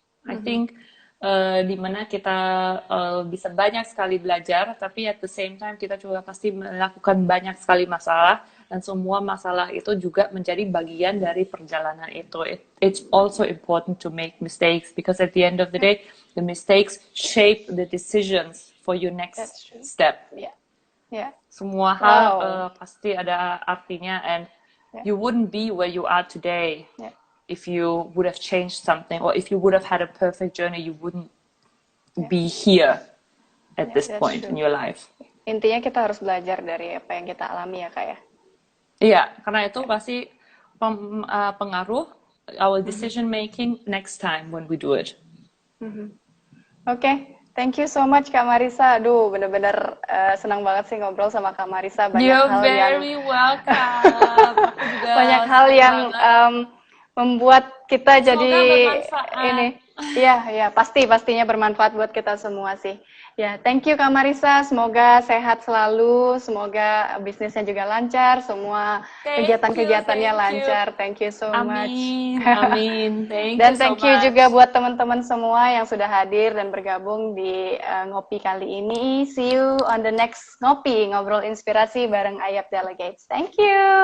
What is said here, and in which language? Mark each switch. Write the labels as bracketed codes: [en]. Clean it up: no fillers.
[en] I think [id] dimana kita bisa banyak sekali belajar, tapi [en] at the same time [id] kita juga pasti melakukan banyak sekali masalah, dan semua masalah itu juga menjadi bagian dari perjalanan itu. [en] It's also important to make mistakes, because at the end of the day, the mistakes shape the decisions for your next step. [id] Semua hal pasti ada artinya, [en] and you wouldn't be where you are today if you would have changed something, or if you would have had a perfect journey, you wouldn't be here at this point in your life. [id] Intinya kita harus belajar dari apa yang kita alami ya Kak ya. Iya, karena itu pasti pengaruh [en] our decision making next time when we do it. [id] Oke. [en] Thank you so much [id] Kak Marissa. Aduh, bener-bener senang banget sih ngobrol sama Kak Marissa. [en] You're very welcome. [id] Banyak hal yang membuat kita semoga jadi bermanfaat. Ini. Iya, pastinya bermanfaat buat kita semua sih. Ya, [en] thank you [id] Kak Marissa. Semoga sehat selalu, semoga bisnisnya juga lancar, semua kegiatan-kegiatannya lancar. [en] Thank you so much. [id] Amin. Dan [en] thank you [id] juga buat teman-teman semua yang sudah hadir dan bergabung di ngopi kali ini. [en] See you on the next ngopi, [id] ngobrol inspirasi bareng [en] Ayap Delegates. Thank you.